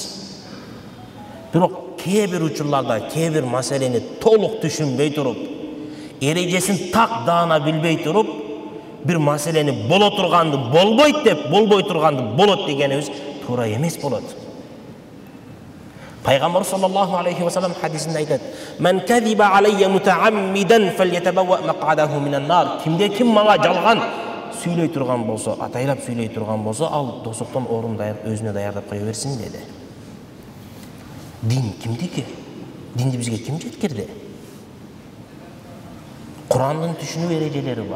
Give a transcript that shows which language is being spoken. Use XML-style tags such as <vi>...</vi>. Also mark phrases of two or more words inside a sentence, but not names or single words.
<ky>Бирок кээ бир учурларда, кээ бир маселени толук түшүнбөй туруп, эрежесин так даана билбей туруп, бир маселени боло турганды болбойт деп, болбой турганды болот дегенибиз туура эмес болот. Пайгамбар</ky> <ar>صلى الله عليه وسلم</ar> <ky>хадисинде айтат:</ky> <ar>"من كذب علي متعمدا فليتبوأ مقعده من النار."</ar> <ky>Кимде ким мага жалган сүйлөй турган болсо, атайлап сүйлөй турган болсо, ал досоктон орун өзүнө даярдап кое берсин деди. Дин кимдики? Динди бизге ким жеткирди? Курандын түшүнүү эрежелери бар.</ky>